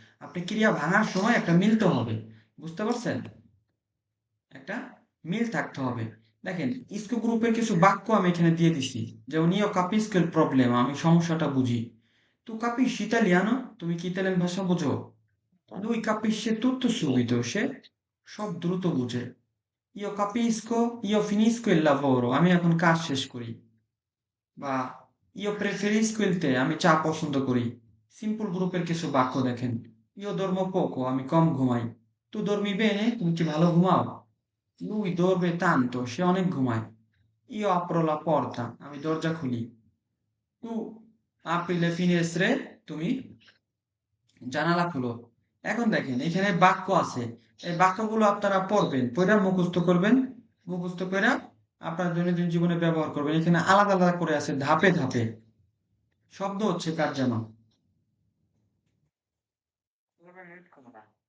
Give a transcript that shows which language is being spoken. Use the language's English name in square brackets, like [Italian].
[Bangla] আপনি ক্রিয়া ভাঙার সময় একটা মিলতে হবে, বুঝতে পারছেন? একটা মিল থাকতে হবে। দেখেন ইস্কো গ্রুপের কিছু বাক্য আমি এখানে দিয়ে দিছি। যেমন [Italian] ইও capisco il problema, [Bangla] আমি সমস্যাটা বুঝি। [Italian] Tu capisci italiano? [Bangla] তুমি কি ইতালিয়ান ভাষা বোঝো? [Italian] Lui capisce tutto subito, [Bangla] সে সব দ্রুত বুঝে। [Italian] Io capisco, io finisco il lavoro, [Bangla] আমি এখন কাজ শেষ করি। বা [Italian] io preferisco il tè, [Bangla] আমি চা পছন্দ করি। সিম্পল গ্রুপের কিছু বাক্য দেখেন। [Italian] Io dormo poco, [Bangla] আমি কম ঘুমাই। [Italian] Tu dormi bene? [Bangla] তুমি কি ভালো ঘুমাও? [Italian] Lui dorme tanto, [Bangla] সে অনেক ঘুমায়। [Italian] Io apro la porta, [Bangla] আমি দরজা খুলি। [Italian] Tu apri le finestre, [Bangla] তুমি জানালা খুলো। এখন দেখেন এখানে বাক্য আছে, এই বাক্যগুলো আপনারা পড়বেন, পড়া মুখস্থ করবেন, মুখস্থ করে আপনার দৈনন্দিন জীবনে ব্যবহার করবেন। এখানে আলাদা আলাদা করে আছে ধাপে ধাপে। শব্দ হচ্ছে কার যেন? মিউট করো না।